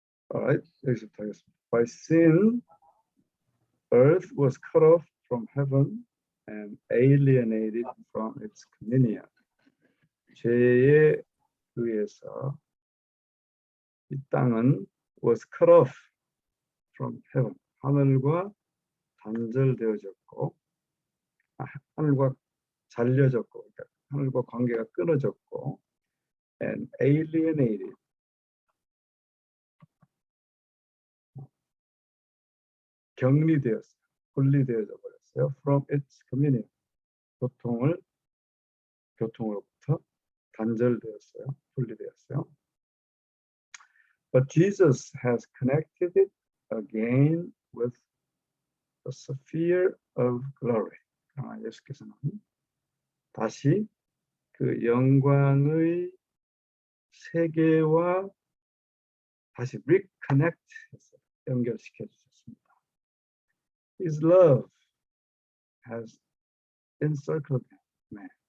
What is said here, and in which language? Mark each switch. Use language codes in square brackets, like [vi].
[en] By sin, earth was cut off from heaven and alienated from its communion. [ko] 죄에 의해서 이 땅은 [en] was cut off from heaven. [ko] 하늘과 단절되어졌고, 하늘과 잘려졌고, 그러니까 하늘과 관계가 끊어졌고, [en] and alienated. [ko] 격리되었어요. 분리되어져 버렸어요. [en] From its communion. [ko] 교통으로부터 단절되었어요. 분리되었어요. [en] But Jesus has connected it again with the sphere of glory. [ko] 예수께서는 다시 그 영광의 세계와 다시 reconnect 했어요. 연결시켜 주셨습니다. [en] His love has encircled man.